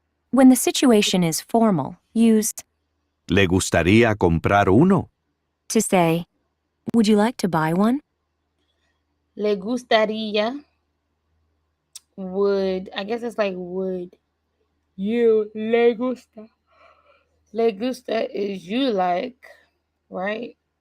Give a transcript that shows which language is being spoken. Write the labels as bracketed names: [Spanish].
[English] When the situation is formal, use [Spanish] ¿Le gustaría comprar uno? [English] to say, would you like to buy one? [Spanish] Le gustaría. Would. [English] I guess it's like would. You. [Spanish] Le gusta. Le gusta [English] is you like, right?